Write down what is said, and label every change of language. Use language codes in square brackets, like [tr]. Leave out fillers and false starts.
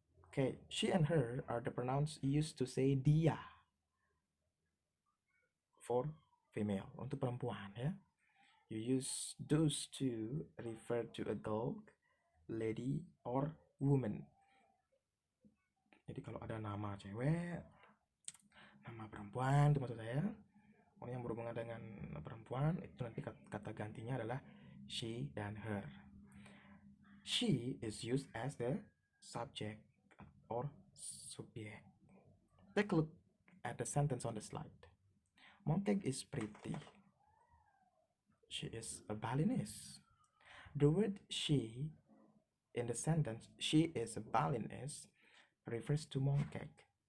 [en] Okay, she and her are the pronouns used to say dia for female, [id] untuk perempuan ya. [en] You use those to refer to a girl, lady, or woman. [id] Jadi kalau ada nama cewek, nama perempuan itu maksud saya, yang berhubungan dengan perempuan, itu nanti kata gantinya adalah she dan her. [en] She is used as the subject or subject. Take a look at the sentence on the slide. Mooncake is pretty. She is a balliness. The word she in the sentence, she is a balliness, refers to mooncake.